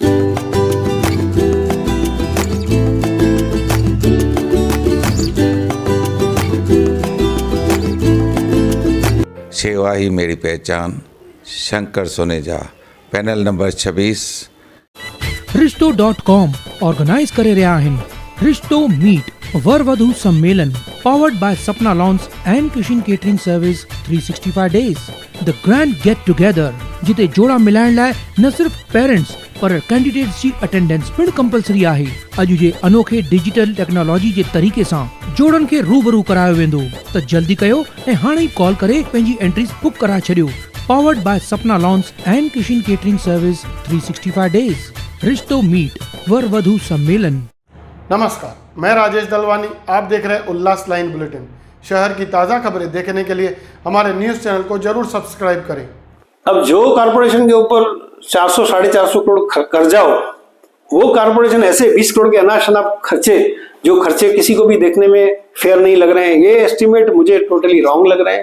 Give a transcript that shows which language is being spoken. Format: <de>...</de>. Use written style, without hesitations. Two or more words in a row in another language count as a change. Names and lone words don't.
<hi>सेवा ही मेरी पहचान, शंकर सोनेजा, पैनल नंबर 26।</hi> <sd>रिश्तो.com ऑर्गेनाइज करे रहा आहिनि रिश्तो मीट वर वधू सम्मेलन</sd> <en>powered by Sapna Lawns and Kishin Catering Service 365 days the grand get together</en> <sd>जिते जोड़ा मिलाइण लाइ न सिर्फ पेरेंट्स पर कैंडिडेट्स जी अटेंडेंस पिण कंपलसरी आहे। अॼु जे अनोखे</sd> <en>digital technology</en> <sd>जे तरीक़े सां जोड़नि खे रूबरू करायो वेंदो त जल्दी कयो ऐं हाणे ई कॉल करे पंहिंजी एंट्रीज बुक कराए छॾियो।</sd> <en>powered by Sapna Lawns and Kishin Catering Service 365 days</en> <sd>रिश्तो मीट वर वधू सम्मेलन।</sd> <hi>नमस्कार, मैं राजेश दलवानी, आप देख रहे हैं उल्लास लाइन बुलेटिन। शहर की ताज़ा खबरें देखने के लिए हमारे</hi> <en>news channel</en> <hi>को जरूर सब्सक्राइब करें। अब जो कारपोरेशन के ऊपर 400 साढ़े 400 करोड़ कर्जा हो, वो कारपोरेशन ऐसे 20 करोड़ के अनाप शनाप खर्चे, जो खर्चे किसी को भी देखने में फेयर नहीं लग रहे हैं, ये एस्टिमेट मुझे</hi> <en>totally wrong</en> <hi>लग रहे हैं।</hi>